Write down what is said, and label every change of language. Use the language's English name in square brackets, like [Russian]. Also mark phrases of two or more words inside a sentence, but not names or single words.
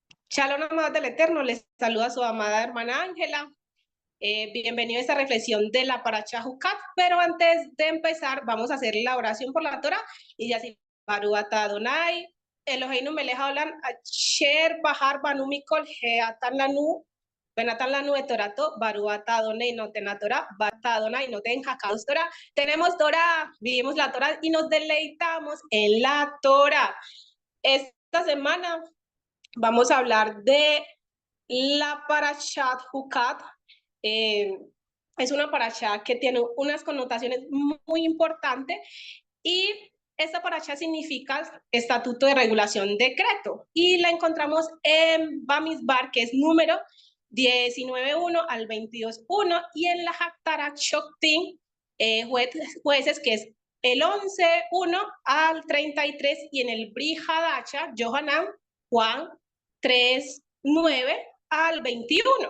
[Spanish] Shalom, amados del Eterno, les saluda su amada hermana Ángela. Bienvenido a esta reflexión de la Parashá Jucat, pero antes de empezar vamos a hacer la oración por la Torah y ya así, [Hebrew] ברוך אתה אדוני אלוהינו מלך העולם אשר בחר בנו מכל העמים לנו ונתן לנו את תורתו ברוך אתה אדוני נותן התורה ברוך אתה אדוני נותן הקדוש תורה. [Spanish] Tenemos Torah, vivimos la Torah y nos deleitamos en la Torah. Esta semana vamos a hablar de la Parashat Hukat. Eh, es una parasha que tiene unas connotaciones muy importantes y esta parasha significa estatuto de regulación decreto y la encontramos en Bamidbar, que es número 19.1 al 22.1 y en la Haftarah Shoftim, jueces, que es el 11.1 al 33 y en el Bri Hadacha, Yohanan, Juan 3.9 al 21.